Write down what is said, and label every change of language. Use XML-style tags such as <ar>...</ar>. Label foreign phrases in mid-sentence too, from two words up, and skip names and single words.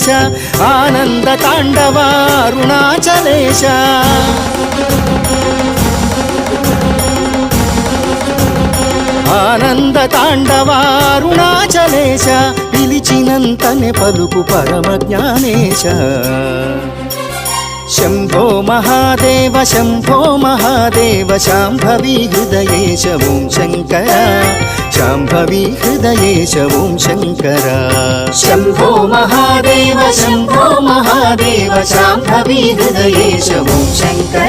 <te>ఆనంద తాండవారుణాచలేశ. ఆనంద తాండవారుణాచలేశ. పిలిచినంతనే పలుకు పరమ జ్ఞానేశ.</te> <sa>शंभो महादेव शंभो महादेव शांभवी हृदयेश ओं शंकर. शांभवी हृदयेश ओं शंकर. शंभो महादेव शंभो महादेव शांभवी हृदयेश ओं शंकर.</sa>